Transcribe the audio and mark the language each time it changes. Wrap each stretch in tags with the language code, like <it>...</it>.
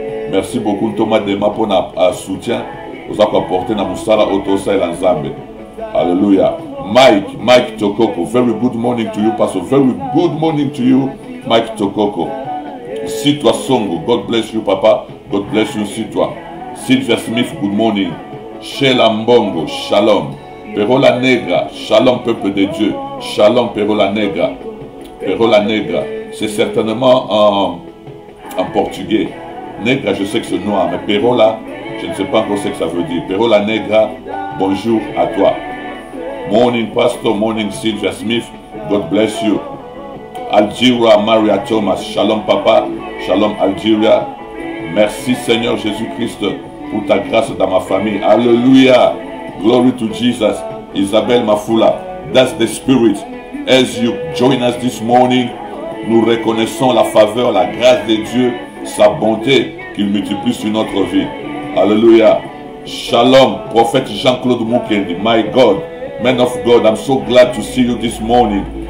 <fr>Merci beaucoup Thomas Dema pour notre soutien. Vous avez apporté</fr> <ln>na musala otosa</ln> <fr>et l'ensemble. Alléluia.</fr> <en>Mike Tokoko, very good morning to you, Pastor. Very good morning to you, Mike Tokoko. Sitwa Songo, God bless you, Papa. God bless you, Sitwa. Sylvia Smith, good morning.</en> <fr>Sheila Mbongo, shalom. Perola Negra, shalom, peuple de Dieu. Shalom, Perola Negra. Perola Negra, c'est certainement en portugais. Negra, je sais que c'est noir, mais Perola, je ne sais pas encore ce que ça veut dire. Perola Negra, bonjour à toi.</fr> <en>Morning Pastor, morning Sylvia Smith, God bless you.</en> <fr>Algeria Maria Thomas, shalom papa, shalom Algeria. Merci Seigneur Jésus-Christ pour ta grâce dans ma famille.</fr> <en>Alléluia, glory to Jesus. Isabelle Mafula, that's the spirit. As you join us this morning,</en> <fr>nous reconnaissons la faveur, la grâce de Dieu, sa bonté qu'il multiplie sur notre vie. Alléluia. Shalom, prophète Jean-Claude Mukendi,</fr> <en>my God. Man of God, I'm so glad to see you this morning.</en>